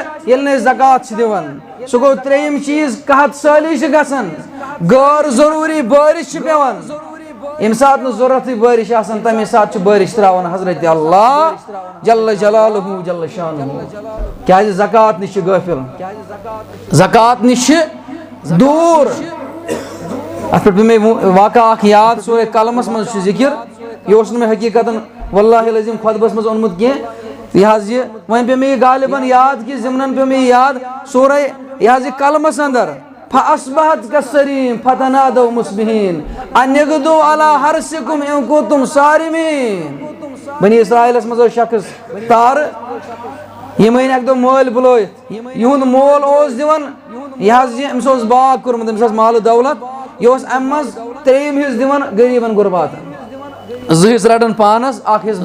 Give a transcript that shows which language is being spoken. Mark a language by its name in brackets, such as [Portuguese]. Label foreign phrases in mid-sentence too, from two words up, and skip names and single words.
[Kashmiri] ییٚلہِ نہٕ أسۍ زکات چھِ دِوان سُہ گوٚو ترٛیٚیِم چیٖز قحط سٲلی چھِ گژھان غٲر ضروٗری بٲرِش چھِ پیٚوان ییٚمہِ ساتہٕ نہٕ ضروٗرتٕے بٲرِش آسان تَمے ساتہٕ چھُ بٲرِش ترٛاوان حضرت اللہ [Arabic] جل جلالہ جل شانہ [Kashmiri] کیٛازِ زکات نِش چھِ غٲفِل زکات نِش چھِ دوٗر اتھ پٮ۪ٹھ پیٚو مےٚ واقعہ اکھ یاد سورہ قلمس منٛز چھُ ذِکر یہ اوس نہٕ مےٚ حقیٖقتن [Arabic] واللہ العظیٖم [Kashmiri] خۄطبس منٛز اوٚنمُت کینٛہہ یہِ حظ یہِ وۄنۍ پیٚو مےٚ یہِ غالباً یاد کہِ ضمنن پیٚو مےٚ یہِ یاد سورہ یہِ حظ یہِ قلمس اندر [Arabic] فاصبحت کالصریم فتنادوا مصبحین ان اغدوا علی حرثکم ان کنتم صارمین [Kashmiri] بنی اسرائیلس منٛز اوس شخص تارٕ یِم أنۍ اکہِ دۄہ مٲلۍ بُلٲیِتھ یِہُنٛد مول اوس دِوان یہِ حظ یہِ أمِس اوس باغ کوٚرمُت أمِس ٲس مالہٕ دولت یہِ اوس امہِ منٛز ترٛیٚیِم حِصہٕ دِوان غریٖبن غُرباتن 2 حِصہٕ رٹان پانس اکھ حِصہٕ